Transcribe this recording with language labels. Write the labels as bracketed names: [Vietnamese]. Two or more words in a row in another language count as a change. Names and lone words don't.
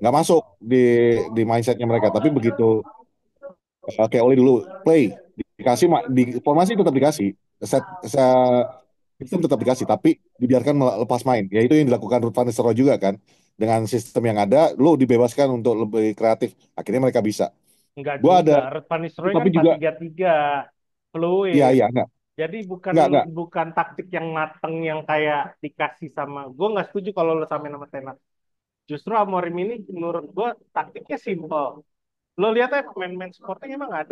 [Indonesian] nggak masuk di mindsetnya mereka tapi begitu kayak Oli dulu play dikasih di formasi tetap dikasih set, sistem tetap dikasih tapi dibiarkan lepas main ya itu yang dilakukan Ruud van Nistelrooy juga kan dengan sistem yang ada lu dibebaskan untuk lebih kreatif akhirnya mereka bisa Enggak gua ada juga. Ruud van itu Nistelrooy kan tapi empat juga tiga tiga iya fluid. iya enggak Jadi bukan enggak bukan taktik yang mateng yang kayak dikasih sama. Gue nggak setuju kalau lo samain sama Ten Hag. Justru Amorim ini menurut gue taktiknya simple. Lo lihat aja pemain-pemain Sporting emang ada